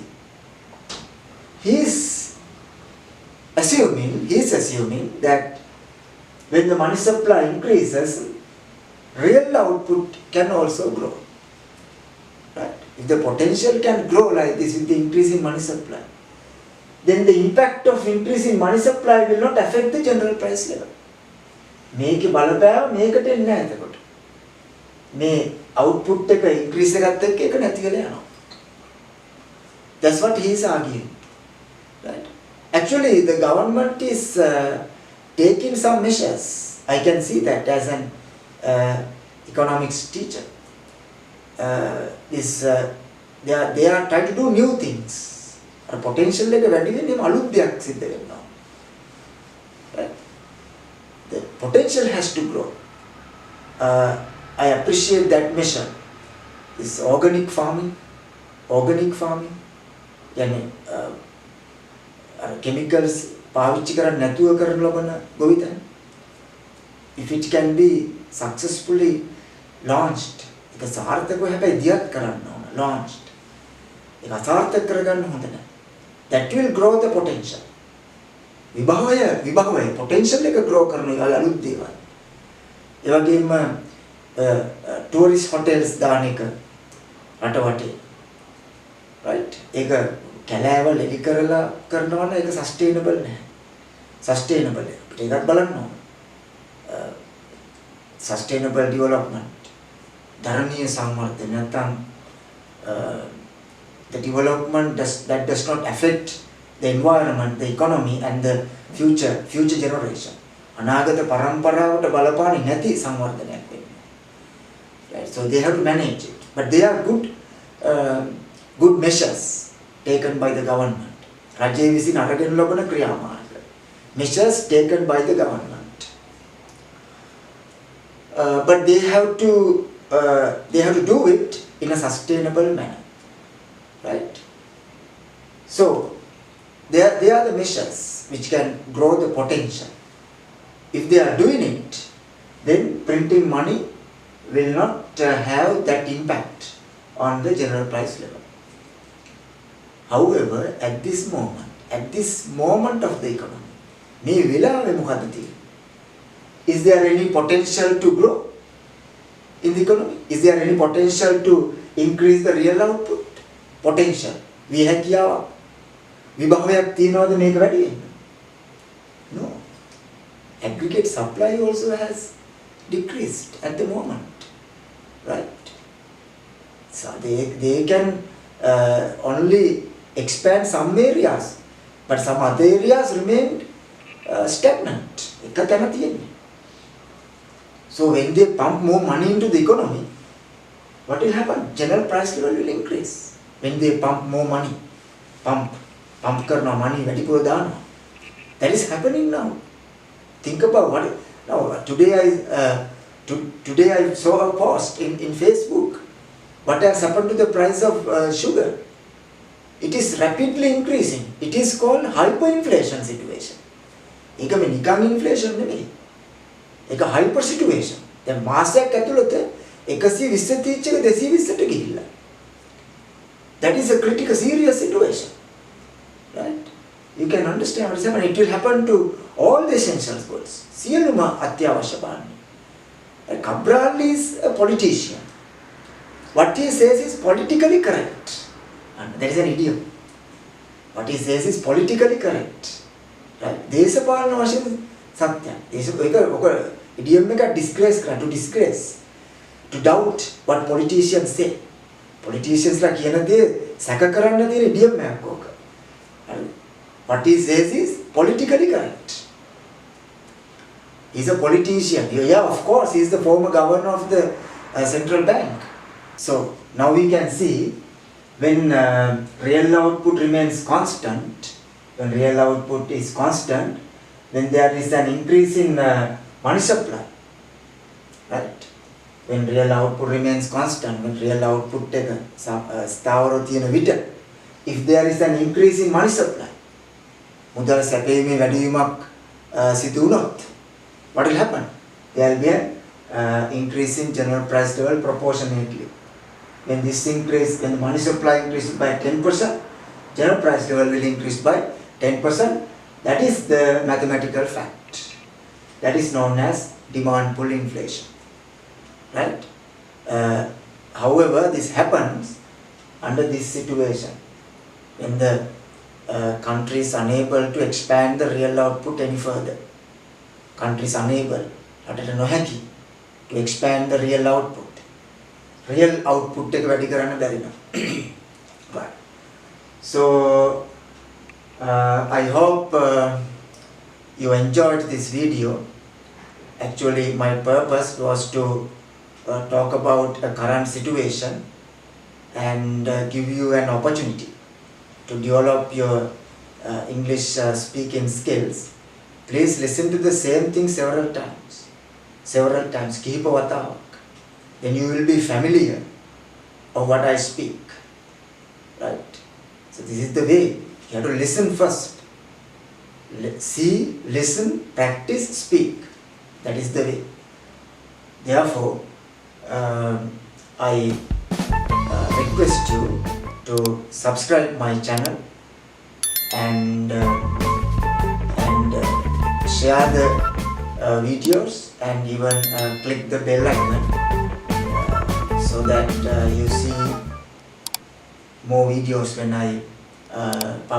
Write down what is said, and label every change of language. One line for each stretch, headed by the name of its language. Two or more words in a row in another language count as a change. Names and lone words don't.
English: He is assuming that when the money supply increases, real output can also grow. Right? If the potential can grow like this with the increase in money supply, then the impact of increase in money supply will not affect the general price level.
Sinhala: මේකේ බලපෑම මේකට එන්නේ නැහැ එතකොට. මේ output එක increase එකත් එක්ක ඒක නැති වෙලා යනවා.
English: That's what he is arguing. Right? Actually, the government is taking some measures. I can see that as an economics teacher. They are trying to do new things.
Sinhala: Potential එක වැඩි වෙන්නේ අලුත් දෙයක් සිද්ධ වෙනවා.
English: Right? The potential has to grow. I appreciate that measure. This organic farming,
Sinhala: yani chemicals පාවිච්චි කරන්නේ නැතුව කරන ලබන ගොවිතැන.
English: If it can be successfully launched,
Sinhala: ඒක සාර්ථකව හැබැයි දියත් කරන්න ඕන. Launched. ඒක අසාර්ථක කරගන්න හොඳ නැහැ.
English: That will grow the potential.
Sinhala: විභවය potential එක grow කරන අලුත් දේවල්. ඒ වගේම
English: tourist hotels
Sinhala: දාන එක රට වටේ. Right? ඒක කැලෑවල් එලි කරලා කරනවා නම් ඒක sustainable නැහැ. Sustainable අපිට ඒකත් බලන්න ඕන.
English: Sustainable development.
Sinhala: ධර්මීය සංවර්ධනය නැත්නම්
English: the development that does not affect the environment, the economy and the future generation.
Sinhala: අනාගත පරම්පරාවට බලපාන්නේ නැති සංවර්ධනයක් වෙන්නේ.
English: Right? So they have to manage it. But they are good measures taken by the government.
Sinhala: රජය විසින් අරගෙන ලබන ක්‍රියාමාර්ග.
English: Measures taken by the government. But they have to do it in a sustainable manner. Right? So they are the measures which can grow the potential. If they are doing it, then printing money will not have that impact on the general price level. However, at this moment of the economy,
Sinhala: මේ වෙලාවේ මොකද තියෙන්නේ?
English: Is there any potential to grow in the economy? Is there any potential to increase the real output? Potential.
Sinhala: වී හැකියාවක් විභවයක් තියනවාද මේක වැඩි වෙන්න?
English: No. Aggregate supply also has decreased at the moment, right? So they can only expand some areas, but some other areas remain stagnant.
Sinhala: එක තැන තියෙන්නේ.
English: So when they pump more money into the economy, what will happen? General price level will increase. When they pump more money, pump karna money
Sinhala: වැඩිපුර දානවා.
English: That is happening now. Think about what now. Today I saw a post in Facebook. What has happened to the price of sugar? It is rapidly increasing. It is called hyperinflation situation.
Sinhala: ඒක මේ නිකන් inflation නෙමෙයි. ඒක
English: hyper situation.
Sinhala: දැන් මාසයක් ඇතුළත 120 තීච්ච එක 220ට ගිහිල්ලා.
English: That is a critical serious situation. Right? You can understand what is happening. It will happen to all the essential goods.
Sinhala: සියලුම අත්‍යවශ්‍ය භාණ්ඩ.
English: Cabral is a politician. What he says is politically correct. And there is an idiom. What he says is politically correct. Right?
Sinhala: දේශපාලන වශයෙන් සත්‍යයි. idiom එක disgrace කරන්න,
English: to disgrace. To doubt what politicians say.
Sinhala: Politicians ලා කියන දේ සැක කරන්න තියෙන idiom එකක් ඕක.
English: What he says is politically correct. He's a politician. Yeah, of course, he's the former governor of the central bank. So now we can see when real output remains constant, when real output is constant, then there is an increase in money supply. Right? When real output remains constant, when real output
Sinhala: ස්ථාවරව තියෙන විට,
English: if there is an increase in money supply,
Sinhala: මුදල් සැපීමේ වැඩිවීමක් සිදු වුණොත්,
English: what will happen? There will be an increase in general price level proportionately. When this increase, when the money supply increases by 10%, general price level will increase by 10%. That is the mathematical fact. That is known as demand pull inflation. Right? However, this happens under this situation when the country is unable to expand the real output any further. Country is unable, to expand the real output. Real output
Sinhala: එක වැඩි කරන්න බැරි නම්.
English: Right. So I hope you enjoyed this video. Actually, my purpose was to talk about a current situation and give you an opportunity to develop your English speaking skills. Please listen to the same thing several times.
Sinhala: කිහිප වතාවක්.
English: Then you will be familiar of what I speak. Right? So this is the way. You have to listen first. See, listen, practice, speak. That is the way. Therefore, I request you to subscribe my channel and share the videos and even click the bell icon so that you see more videos when I publish them.